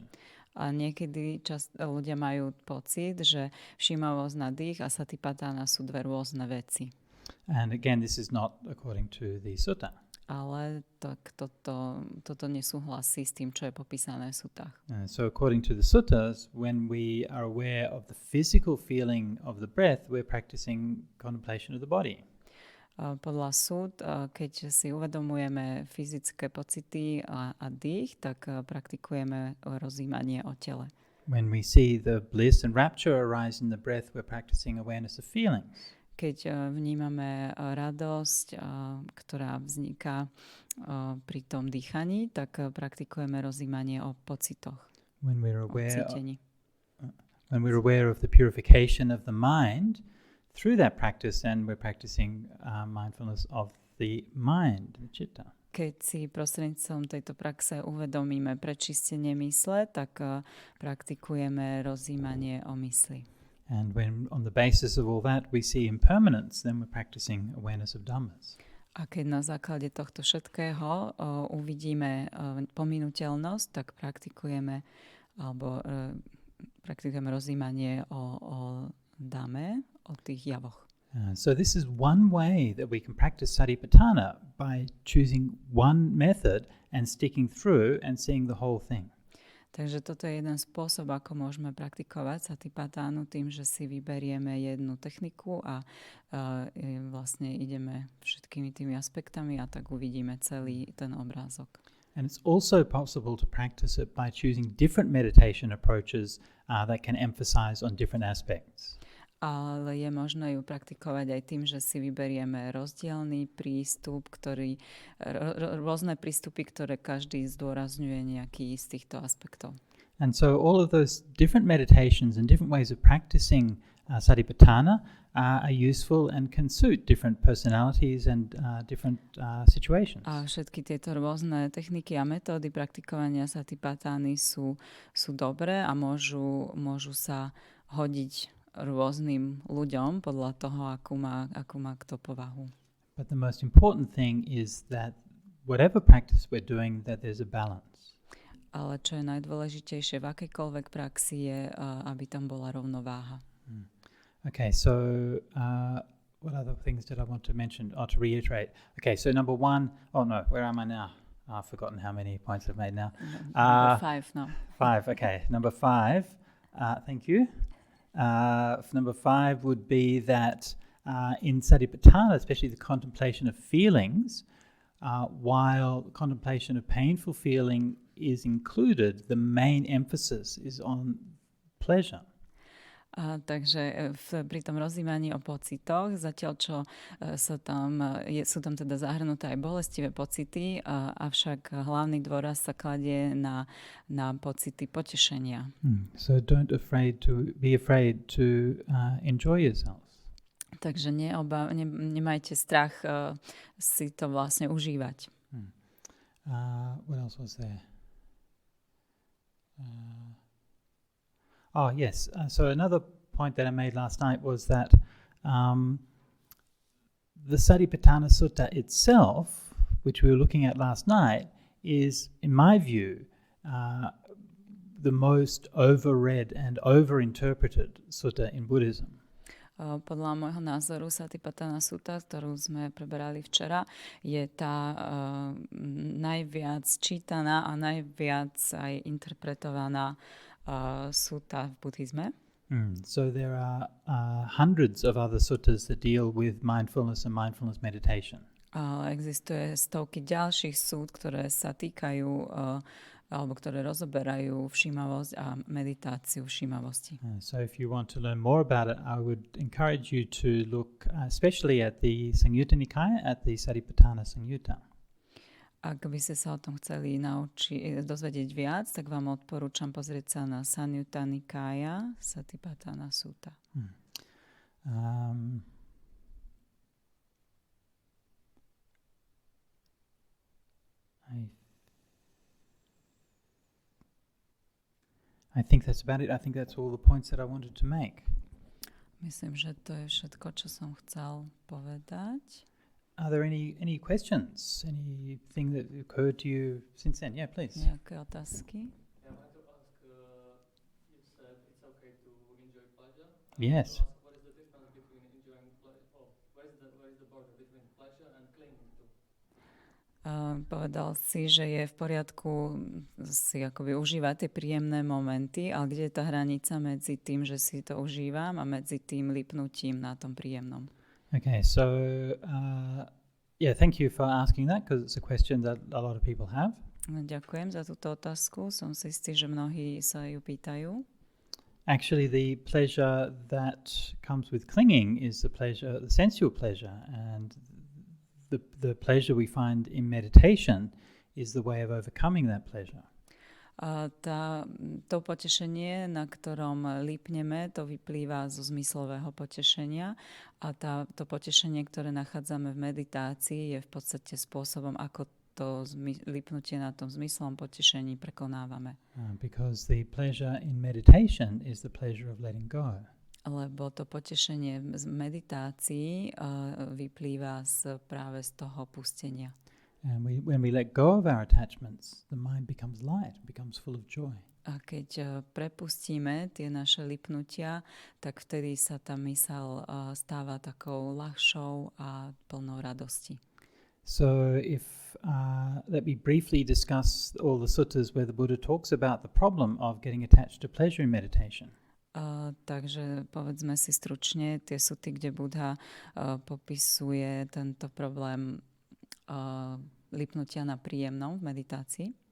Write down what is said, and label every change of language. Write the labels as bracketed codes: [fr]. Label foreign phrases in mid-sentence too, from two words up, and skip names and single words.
[sk] A niekedy ľudia majú pocit, že všímavosť na dých a Satipatthana sú dve rôzne veci. [en] And again, this is not according to the sutta. [sk] Ale toto nesúhlasí s tým, čo je popísané v sutách. [en] So according to the suttas, when we are aware of the physical feeling of the breath, we're practicing contemplation of the body. [sk] Podľa súd, keď si uvedomujeme fyzické pocity a dých, tak praktikujeme rozjímanie o tele. [en] When we see the bliss and rapture arise in the breath, we're practicing awareness of feelings. [sk] Keď vnímame radosť, ktorá vzniká pri tom dýchaní, tak praktikujeme rozjímanie o pocitoch. [en] When we're [sk] o cítení. [en] When we're aware of the purification of the mind, through that practice, then we're practicing mindfulness of the mind, the citta. [sk] Keď si prostredníctvom tejto praxe uvedomíme prečistenie mysle, tak praktikujeme rozjímanie o mysli. [en] And when on the basis of all that we see impermanence, then we're practicing awareness of dhammas. [sk] A keď na základe tohto všetkého uvidíme pominuteľnosť, tak praktikujeme rozjímanie o dame, o tých javoch. [en] So this is one way that we can practice Satipatthana, by choosing one method and sticking through and seeing the whole thing. [sk] Takže toto je jeden spôsob, ako môžeme praktikovať Satipatthánu, tým, že si vyberieme jednu techniku a vlastne ideme všetkými tými aspektami a tak uvidíme celý ten obrázok. [en] And it's also possible to practice it by choosing different meditation approaches that can emphasize on different aspects. [sk] Ale je možné ju praktikovať aj tým, že si vyberieme rozdielný prístup, rôzne prístupy, ktoré každý zdôrazňuje nejaký z týchto aspektov. [en] And so all of those different meditations and different ways of practicing Satipatthana are useful and can suit different personalities and different situations. [sk] A všetky tieto rôzne techniky a metódy praktikovania Satipatthany sú dobré a môžu sa hodiť rôznym ľuďom podľa toho, akú má kto povahu. [en] But the most important thing is that whatever practice we're doing, that there's a balance. [sk] Ale čo je najdôležitejšie v akejkoľvek praxi je, aby tam bola rovnováha. [en] Okay, so what other things did I want to mention or to reiterate? Okay, so number one, where am I now? I've forgotten how many points I've made now. Number 5 now. 5, okay. Number 5, thank you. Number 5 would be that in Satipatthana, especially the contemplation of feelings, while contemplation of painful feeling is included, the main emphasis is on pleasure. [sk] Takže pri tom rozjímaní o pocitoch, zatiaľ čo sú tam teda zahrnuté aj bolestivé pocity, avšak hlavný dôraz sa kladie na pocity potešenia. [en] So don't be afraid to enjoy yourself. [sk] Takže nemajte strach si to vlastne užívať. [en] What else was there? Yes. So another point that I made last night was that the Satipatthana Sutta itself, which we were looking at last night, is, in my view, the most overread and overinterpreted sutta in Buddhism. [sk] Podľa môjho názoru Satipatthana Sutta, ktorú sme preberali včera, je tá najviac čítaná a najviac aj interpretovaná sutta v buddhizme. [en] So there are hundreds of other suttas that deal with mindfulness and mindfulness meditation. [sk] Existuje stovky ďalších súd, ktoré sa týkajú alebo ktoré rozoberajú všímavosť a meditáciu všímavosti. [en] So if you want to learn more about it, I would encourage you to look especially at the Samyutta Nikaya, at the Satipatthana Samyutta. [sk] Ak by ste sa o tom chceli dozvedieť viac, tak vám odporúčam pozrieť sa na Samyutta Nikaya, Satipatthana Sutta. [en] I think that's about it. I think that's all the points that I wanted to make. [sk] Myslím, že to je všetko, čo som chcel povedať. [en] Are there any questions? Anything that occurred to you since then? Yeah, please. [sk] Nejaké otázky? [en] Yeah, I wanted to ask, you said it's okay to enjoy pleasure. Yes. What is the difference between enjoying pleasure, where is the border between pleasure and clinging to? [sk] Povedal si, že je v poriadku si akoby užívať tie príjemné momenty, ale kde je tá hranica medzi tým, že si to užívam a medzi tým lipnutím na tom príjemnom? [en] Okay, so thank you for asking that, because it's a question that a lot of people have. [sk] Ďakujem za túto otázku. Som si istý, že mnohí sa ju pýtajú. [en] Actually, the pleasure that comes with clinging is the sensual pleasure, and the pleasure we find in meditation is the way of overcoming that pleasure. [sk] To potešenie, na ktorom lípneme, to vyplýva zo zmyslového potešenia a to potešenie, ktoré nachádzame v meditácii, je v podstate spôsobom, ako to lípnutie na tom zmyslovom potešení prekonávame. [en] Because the pleasure in meditation is the pleasure of letting go. [sk] Lebo to potešenie z meditácií vyplýva práve z toho pustenia. [en] And when we let go of our attachments, the mind becomes light, becomes full of joy. [sk] A keď prepustíme tie naše lipnutia, tak vtedy sa tá myseľ stáva takou ľahšou a plnou radosti. [en] So let me briefly discuss all the suttas where the Buddha talks about the problem of getting attached to pleasure in meditation. [sk] Takže povedzme si stručne tie suty, kde Buddha popisuje tento problém lipnutia na príjemnom v meditácii.